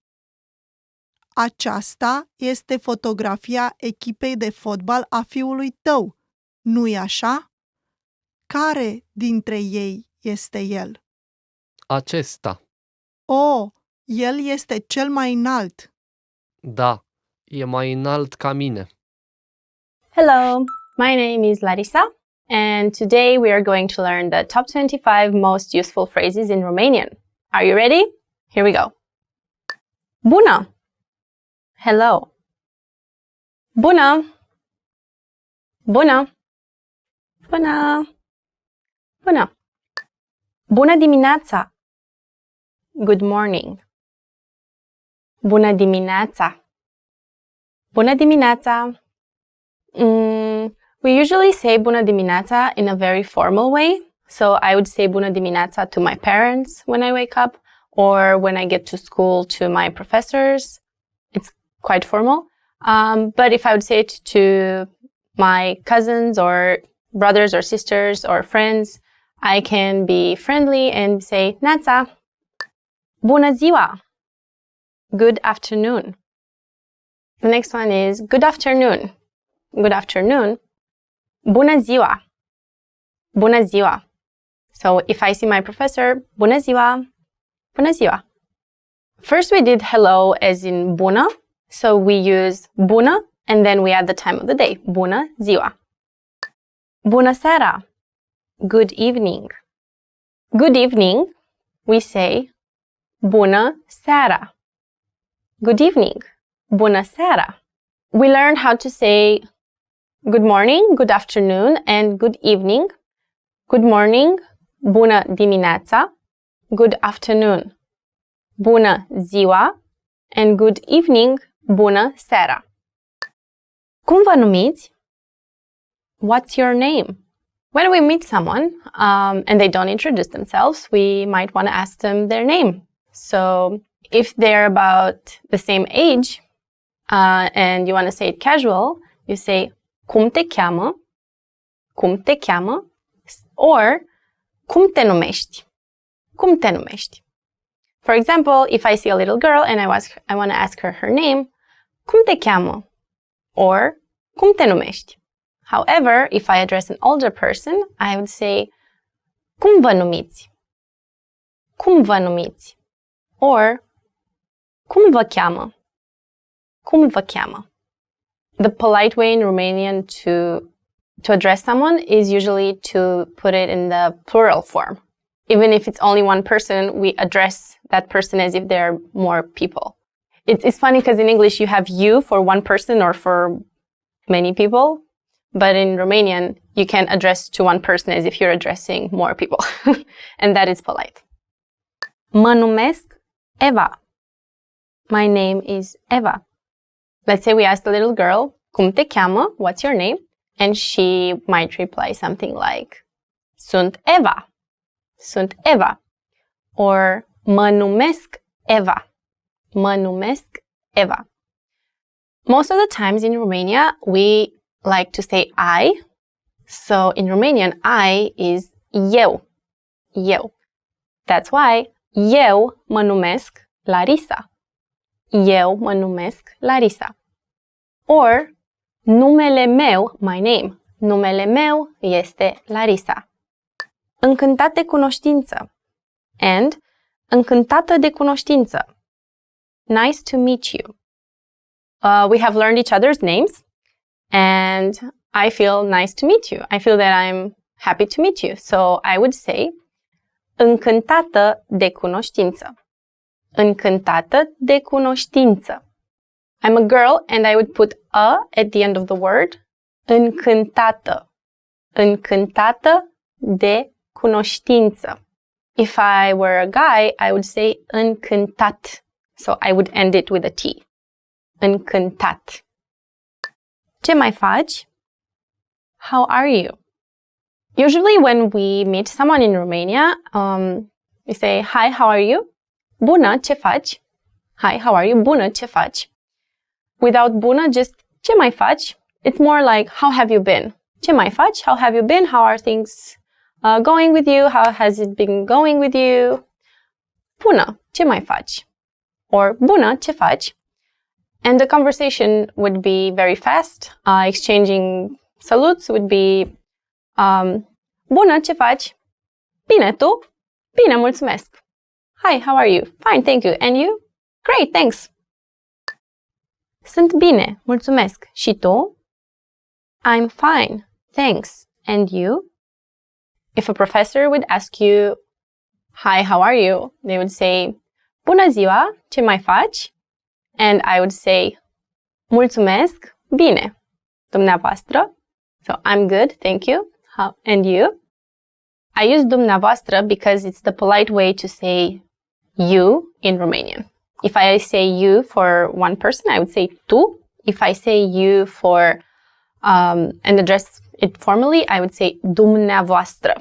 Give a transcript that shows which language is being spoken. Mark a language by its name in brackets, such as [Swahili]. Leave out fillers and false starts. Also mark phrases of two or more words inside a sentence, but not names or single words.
[Romanian] Aceasta este fotografia echipei de fotbal a fiului tău, nu-i așa? Care dintre ei este el? Acesta. Oh, el este cel mai înalt. Da, e mai înalt ca mine. [English] Hello, my name is Larissa, and today we are going to learn the top 25 most useful phrases in Romanian. Are you ready? Here we go. Bună! Hello. Bună! [Romanian] Bună! Bună! Bună! Bună dimineața! [English] Good morning. [Romanian] Bună dimineața! Bună dimineața! [English] We usually say [Romanian] bună dimineața [English] in a very formal way. So I would say [Romanian] bună dimineața [English] to my parents when I wake up, or when I get to school to my professors. It's quite formal. But if I would say it to my cousins or brothers or sisters or friends, I can be friendly and say Neața. [Romanian] Bună ziua. [English] Good afternoon. The next one is good afternoon. Good afternoon. [Romanian] Bună ziua. Bună ziua. [English] So if I see my professor, [Romanian] bună ziua. Bună ziua. [English] First we did hello as in bună. So we use bună and then we add the time of the day. [Romanian] Bună ziua. Bună seara. [English] Good evening. Good evening, we say [Romanian] bună seara. [English] Good evening. [Romanian] Bună seara. [English] We learn how to say good morning, good afternoon, and good evening. Good morning, [Romanian] bună dimineața. [English] Good afternoon, [Romanian] bună ziua. [English] And good evening, [Romanian] bună seara. Cum vă numiți? [English] What's your name? When we meet someone and they don't introduce themselves, we might want to ask them their name. So if they're about the same age and you want to say it casual, you say [Romanian] cum te cheamă? Cum te cheamă? Or cum te numești? Cum te numești? [English] For example, if I see a little girl and I want to ask her name, [Romanian] cum te cheamă? Or cum te numești? [English] However, if I address an older person, I would say [Romanian] cum vă numiți? Cum vă numiți? Or cum vă cheamă? Cum vă cheamă? [English] The polite way in Romanian to address someone is usually to put it in the plural form. Even if it's only one person, we address that person as if there are more people. It's funny because in English you have you for one person or for many people, but in Romanian you can address to one person as if you're addressing more people. And that is polite. [Romanian] Mă numesc Eva. [English] My name is Eva. Let's say we asked a little girl, [Romanian] cum te cheamă? [English] What's your name? And she might reply something like, [Romanian] sunt Eva. Sunt Eva. Or mă numesc Eva. Mă numesc Eva. [English] Most of the times in Romania, we like to say I. So in Romanian, I is eu. Eu. That's why eu [Romanian] mă numesc Larisa. Eu mă numesc Larisa. Or numele meu, [English] my name. [Romanian] Numele meu este Larisa. Încântat de cunoștință. And încântată de cunoștință. [English] Nice to meet you. We have learned each other's names and I feel nice to meet you. I feel that I'm happy to meet you. So I would say [Romanian] încântată de cunoștință. Încântată de cunoștință. [English] I'm a girl and I would put a at the end of the word. [Romanian] Încântată. Încântată de cunoștință. [English] If I were a guy, I would say încântat. So I would end it with a T. Încântat. [Romanian] Ce mai faci? [English] How are you? Usually when we meet someone in Romania, we say, hi, how are you? [Romanian] Bună, ce faci? [English] Hi, how are you? [Romanian] Bună, ce faci? [English] Without bună, just [Romanian] ce mai faci? [English] It's more like, how have you been? [Romanian] Ce mai faci? [English] How have you been? How are things going with you? How has it been going with you? [Romanian] Bună, ce mai faci? Or bună, ce faci? [English] And the conversation would be very fast. Exchanging salutes would be [Romanian] bună, ce faci? Bine, tu? Bine, mulțumesc. [English] Hi, how are you? Fine, thank you. And you? Great, thanks. [Romanian] Sunt bine, mulțumesc. Și tu? [English] I'm fine, thanks. And you? If a professor would ask you, hi, how are you? They would say, [Romanian] bună ziua, ce mai faci? [English] And I would say, [Romanian] mulțumesc, bine. Dumneavoastră? [English] So I'm good, thank you. How, and you? I use dumneavoastră because it's the polite way to say you in Romanian. If I say you for one person, I would say tu. If I say you for and address formally, I would say dumneavoastră.